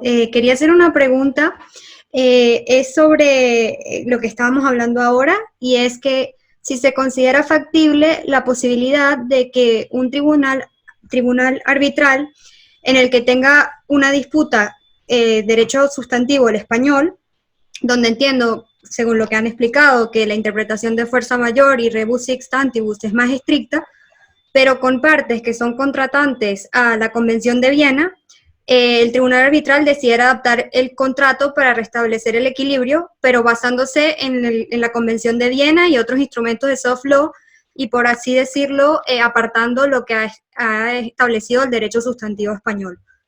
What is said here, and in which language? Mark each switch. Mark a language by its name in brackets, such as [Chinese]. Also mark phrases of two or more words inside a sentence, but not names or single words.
[Spanish] Quería hacer una pregunta. Es sobre lo que estábamos hablando ahora, y es que si se considera factible la posibilidad de que un tribunal arbitral en el que tenga una disputa derecho sustantivo el español, donde entiendo, según lo que han explicado, que la interpretación de fuerza mayor y [Latin] rebus sic stantibus [Spanish] es más estricta, pero con partes que son contratantes a la Convención de Viena, el tribunal arbitral decidiera adaptar el contrato para restablecer el equilibrio, pero basándose en la Convención de Viena y otros instrumentos de [English] soft law, [Spanish] y por así decirlo, apartando lo que ha establecido el derecho sustantivo español.